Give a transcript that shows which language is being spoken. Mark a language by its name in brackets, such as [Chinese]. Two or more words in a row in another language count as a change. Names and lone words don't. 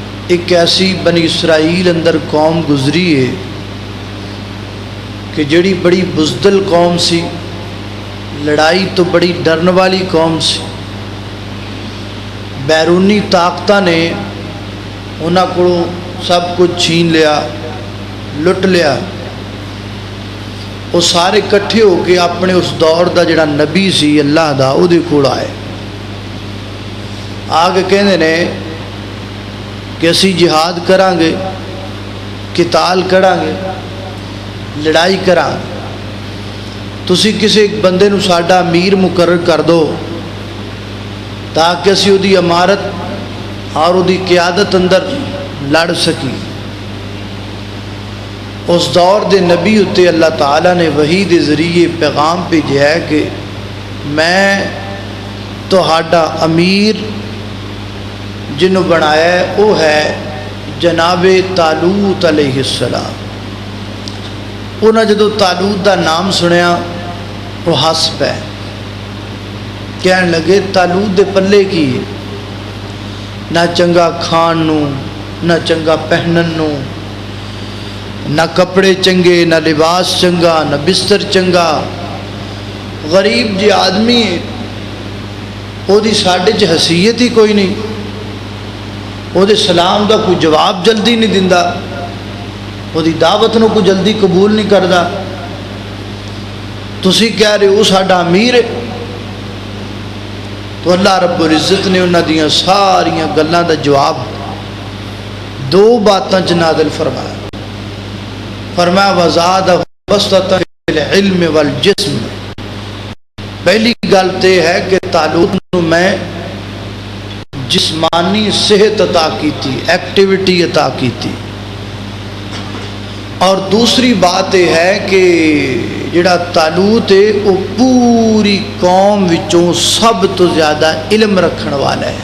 [Punjabi] ایک ایسی بنی اسرائیل اندر قوم گزری ہے کہ جڑی بڑی بزدل قوم سی، لڑائی تو بڑی ڈرن والی قوم سی۔ بیرونی طاقتاں نے انہاں کو سب کچھ چھین لیا، لٹ لیا۔ وہ سارے کٹھے ہو کے اپنے اس دور دا جڑا نبی سی اللہ دا او دے کول آئے، آگے کہندے نے کہ اسی جہاد کران گے، قتال کران گے، لڑائی کران گے، تسی کسی ایک بندے نو ساڈا امیر مقرر کر دو تاکہ اسی او دی امارت اور او دی قیادت اندر لڑ سکی۔ اس دور دے نبی اتے اللہ تعالیٰ نے وحی دے ذریعے پیغام بھیجا ہے کہ میں تہاڈا امیر جنوں بنایا ہے وہ ہے جناب طالوت [Arabic] علیہ السلام۔ [Punjabi] انہاں جدو طالوت دا نام سنیا وہ ہس پے، کہن لگے طالوت دے پلے کی نہ چنگا کھان نو، نہ چنگا پہنن نو، نہ کپڑے چنگے، نہ لباس چنگا، نہ بستر چنگا، غریب جی آدمی ہے، وہ دی ساڈے چ حیثیت ہی کوئی نہیں، وہ دے سلام دا کوئی جواب جلدی نہیں دیندا، وہ دی دعوت نو کوئی جلدی قبول نہیں کردا، تسی کہہ رہے ہو ساڈا امیر ہے۔ تو اللہ رب العزت نے انہاں دیاں ساریاں گلاں دا جواب دو باتاں چ نازل فرمایا، فرمایا [Arabic] وزادہ بسطۃ فی العلم والجسم۔ [Punjabi] پہلی گل تو یہ ہے کہ طالوت نو میں جسمانی صحت عطا کی تھی، ایکٹیویٹی عطا کی تھی، اور دوسری بات یہ ہے کہ جڑا طالوت ہے وہ پوری قوم وچوں سب تو زیادہ علم رکھن والا ہے۔